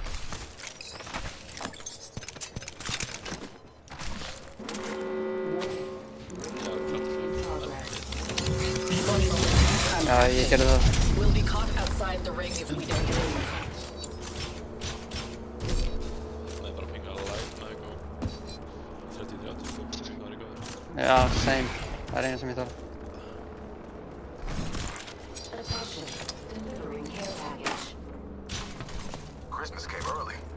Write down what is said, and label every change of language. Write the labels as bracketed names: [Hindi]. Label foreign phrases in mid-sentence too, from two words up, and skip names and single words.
[Icelandic] Já, ég gerði það. [English] We'll be caught outside the ring if we don't move. [Swedish] Nej, bara pinga alla live när jag går. 33 pingar igår. [Icelandic] Já, same. Það er eina sem ég þarf. [English] Christmas came early.